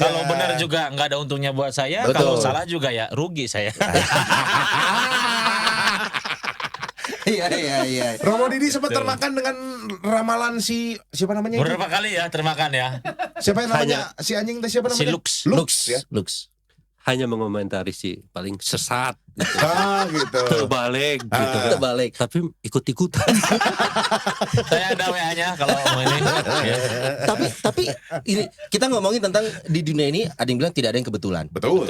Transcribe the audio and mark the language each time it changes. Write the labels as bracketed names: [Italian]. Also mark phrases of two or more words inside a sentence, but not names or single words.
[Indonesian] Kalau benar juga nggak ada untungnya buat saya. Betul. Kalau salah juga ya rugi saya. Iya. Romo Didi sempat termakan dengan ramalan siapa namanya? itu? Beberapa kali ya termakan ya. Siapa yang namanya? Si anjing teh siapa Si namanya? Lux. Lux ya. Lux. Hanya mengomentari sih paling sesat gitu. Gitu. Terbalik gitu Ah. kan. Terbalik. Tapi ikut-ikutan. Saya ada WA-nya kalau mau ini. Ya. Tapi ini kita ngomongin tentang di dunia ini ada yang bilang tidak ada yang kebetulan. Betul.